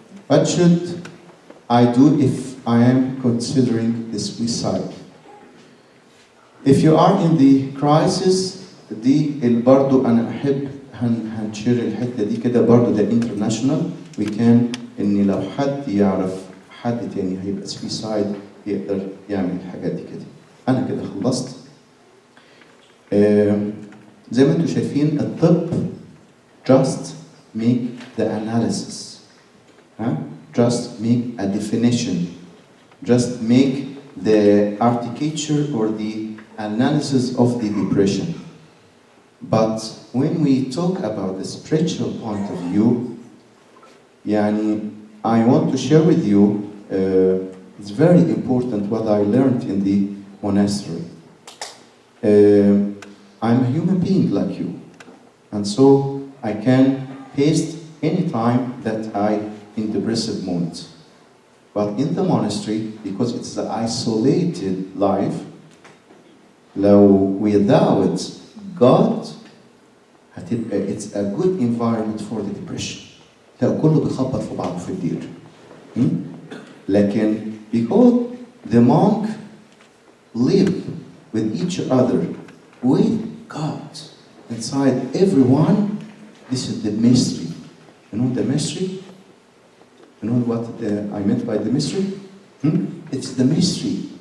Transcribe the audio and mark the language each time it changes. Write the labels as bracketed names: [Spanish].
[English] What should I do if I am considering the suicide? If you are in the crisis, [Arabic] دي برضه أنا أحب هنشير الحتة دي كده برضه ده international. we can إن لو حد يعرف حد تاني هيبقى سويسايد يقدر يعمل الحاجات دي كده. أنا كده خلصت. زي ما انتم شايفين الطب [English] just make the analysis, just make a definition, just make the architecture or the analysis of the depression. But when we talk about the spiritual point of view, I want to share with you, it's very important what I learned in the monastery. I'm a human being like you, and so I can paste any time that I in depressive moment. But in the monastery, because it's an isolated life, without God, it's a good environment for the depression. [Arabic] كله بيخبط في بعضه في الدير. [English] لكن because the monk live with each other, with God inside everyone, this is the mystery. You know the mystery? You know what I meant by the mystery? It's the mystery.